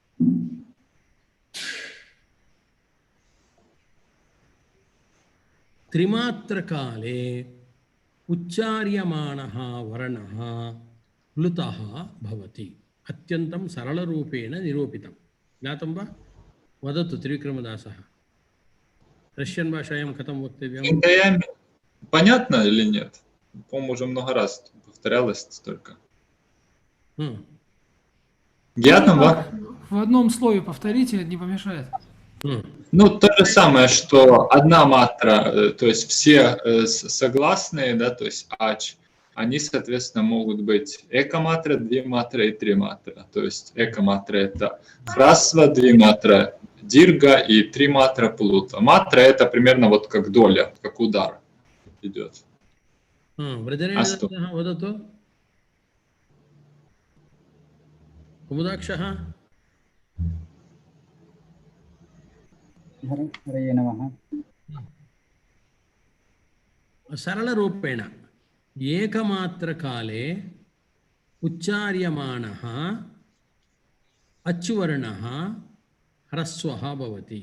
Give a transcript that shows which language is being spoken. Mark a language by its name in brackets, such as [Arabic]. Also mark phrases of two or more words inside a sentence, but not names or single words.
[Sanskrit] त्रिमात्रकाले उच्चार्यमाणः वर्णः प्लुतः भवति। अत्यन्तं सरलरूपेण निरूपितं। ज्ञातं वा? वदतु त्रिविक्रमदासः, रष्यन् भाषायां कथं वक्तव्यं? [Russian] Понятно или нет? По-моему, уже много раз повторялось столько. Ясно, да? В одном слове повторите, не помешает. Ну, то же самое, что одна матра, то есть все согласные, да, то есть ач, они, соответственно, могут быть экоматра, двиматра и триматра. То есть экоматра — это храсва, двиматра — дирга и триматра — плута. Матра — это примерно вот как доля, как удар идет. [Sanskrit] कुमुदाक्षः हरये नमः। सरलरूपेण एकमात्रकाले उच्चार्यमाणः अच्वर्णः ह्रस्वः भवति।